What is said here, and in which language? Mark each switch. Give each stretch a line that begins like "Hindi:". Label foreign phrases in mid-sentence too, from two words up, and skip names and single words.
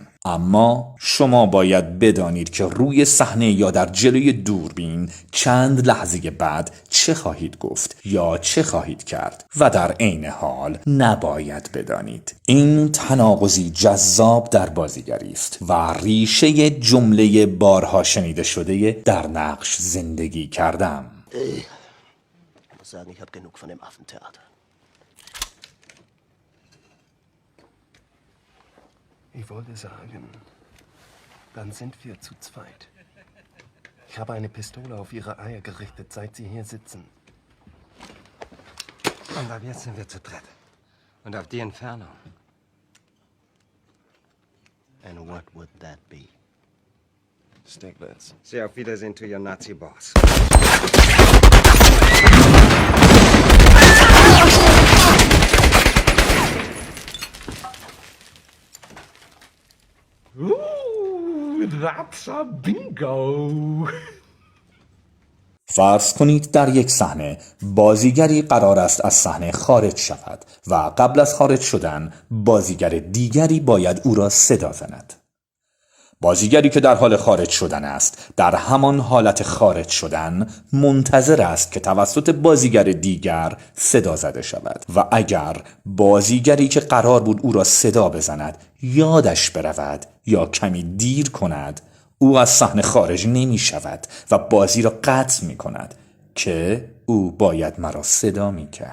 Persian: اما شما باید بدانید که روی صحنه یا در جلوی دوربین چند لحظه بعد چه خواهید گفت یا چه خواهید کرد و در عین حال نباید بدانید. این تناقضی جذاب در بازیگری است و ریشه جمله بارها شنیده شده در نقش زندگی کردم.
German: Ich muss sagen, ich habe genug von dem Affentheater. Ich wollte sagen, dann sind wir zu zweit. Ich habe eine Pistole auf ihre Eier gerichtet, seit sie hier sitzen. Und ab jetzt sind wir zu dritt. Und auf die Entfernung.
English: And what would that be? Stiglitz. Say
German: auf Wiedersehen
English: to your Nazi boss. Ooh, that's a bingo.
Persian: فرض کنید در یک صحنه بازیگری قرار است از صحنه خارج شود و قبل از خارج شدن بازیگر دیگری باید او را صدا زند. بازیگری که در حال خارج شدن است در همان حالت خارج شدن منتظر است که توسط بازیگر دیگر صدا زده شود و اگر بازیگری که قرار بود او را صدا بزند یادش برود یا کمی دیر کند، او از صحنه خارج نمی شود و بازی را قطع می کند که او باید مرا صدا می کرد.